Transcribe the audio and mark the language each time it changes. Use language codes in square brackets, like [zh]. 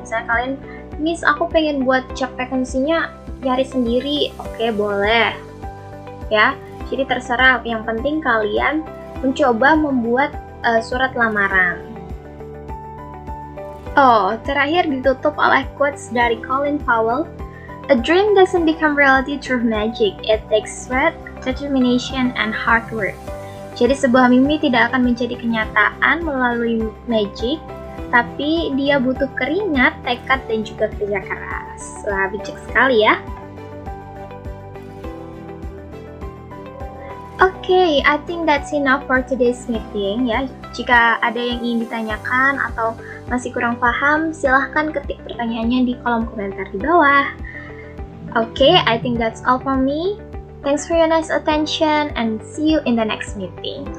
[id] Misalnya kalian, Miss aku pengen buat job vacancy-nya nyari sendiri, oke boleh ya, jadi terserah, yang penting kalian mencoba membuat surat lamaran. Oh, terakhir ditutup oleh quotes dari Colin Powell. [en] A dream doesn't become reality through magic. It takes sweat, determination, and hard work. [id] Jadi sebuah mimpi tidak akan menjadi kenyataan melalui magic, tapi dia butuh keringat, tekad, dan juga kerja keras. Wah, bijak sekali ya. [en] Okay, I think that's enough for today's meeting ya. [id] Jika ada yang ingin ditanyakan atau masih kurang paham, silahkan ketik pertanyaannya di kolom komentar di bawah. [en] Okay, I think that's all from me. Thanks for your nice attention and see you in the next meeting.